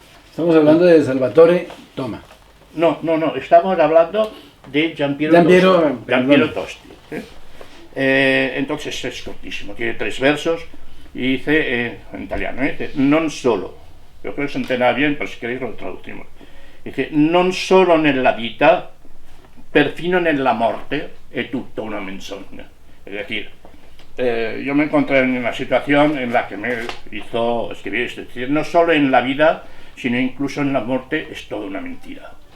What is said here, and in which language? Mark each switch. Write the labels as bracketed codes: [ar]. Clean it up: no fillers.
[es] Estamos hablando de Salvatore Toma. No, estamos hablando de Giampiero perdón. Tosti. Entonces es cortísimo, tiene 3 versos y dice, en italiano, dice, [it] non solo, [es] yo creo que se entenderá bien, pero si queréis lo traducimos. [it] Dice, non solo nella vita, perfino nella morte, è tutta una menzogna. [es] Es decir, yo me encontré en una situación en la que me hizo escribir esto, es decir, no solo en la vida, sino incluso en la muerte es toda una mentira.